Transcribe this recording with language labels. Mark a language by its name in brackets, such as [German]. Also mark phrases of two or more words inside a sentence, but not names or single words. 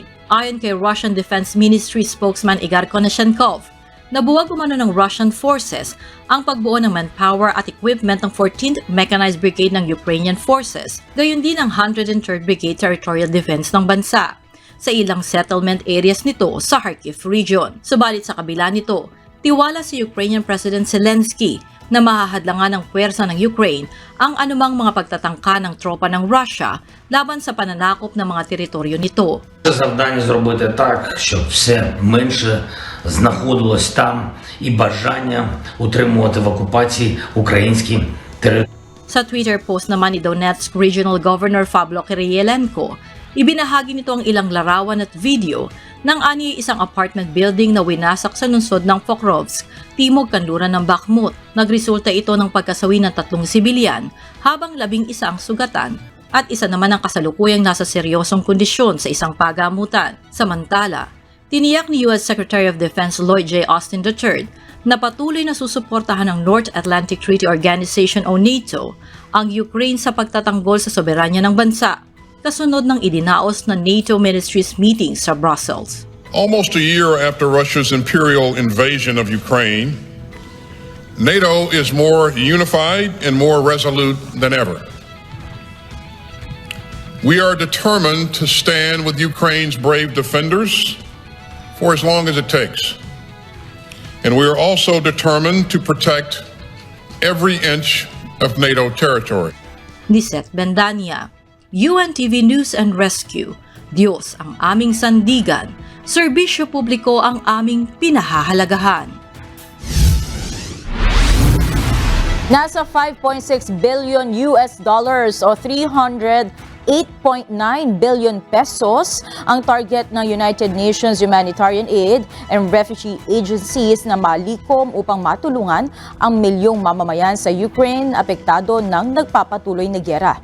[Filipino] Ayon kay [English] Russian Defense Ministry spokesman [Filipino] Igor Konashenkov, nabuwag umano ng [English] Russian forces [Filipino] ang pagbuo ng manpower at equipment ng 14th Mechanized Brigade ng [English] Ukrainian Forces, [Filipino] gayon din ang [English] 103rd Brigade Territorial Defense [Filipino] ng bansa sa ilang [English] settlement areas [Filipino] nito sa Kharkiv region. Subalit sa kabila nito, tiwala si [English] Ukrainian President [Filipino] Zelensky na mahahadlangan ng puwersa ng Ukraine ang anumang mga pagtatangka ng tropa ng Russia laban sa pananakop ng mga teritoryo nito. [Ukrainian] Завдання зробити так, щоб все менше знаходилось там і бажання утримувати в окупації українські території. [Filipino] Sa [English] Twitter post [Filipino] naman ni Donetsk [English] Regional Governor [Filipino] Pavlo Kirilenko, ibinahagi nito ang ilang larawan at video ng isang [English] apartment building [Filipino] na winasak sa lungsod ng Pokrovsk, timog kanluran ng Bakhmut. Nagresulta ito ng pagkasawi ng 3 sibilyan habang 11 ang sugatan at isa naman ang kasalukuyang nasa seryosong kondisyon sa isang pagamutan. Samantala, tiniyak ni [English] U.S. Secretary of Defense [Filipino] Lloyd J. Austin III na patuloy na susuportahan ng North Atlantic Treaty Organization o NATO ang Ukraine sa pagtatanggol sa soberanya ng bansa, kasunod ng idinaos na NATO [English] Ministries meeting [Filipino] sa Brussels. [English] Almost a year after Russia's imperial invasion of Ukraine, NATO is more unified and more resolute than ever. We are determined to stand with Ukraine's brave defenders for as long as it takes. And we are also determined to protect every inch of NATO territory. [Filipino] Nisette Bendanya, UNTV News and Rescue. Diyos ang aming sandigan, serbisyo publiko ang aming pinahahalagahan. Nasa 5.6 [English] billion US dollars [Filipino] o 308.9 [English] billion pesos [Filipino] ang target ng United Nations Humanitarian Aid and Refugee Agencies na malikom upang matulungan ang milyong mamamayan sa Ukraine apektado ng nagpapatuloy na giyera.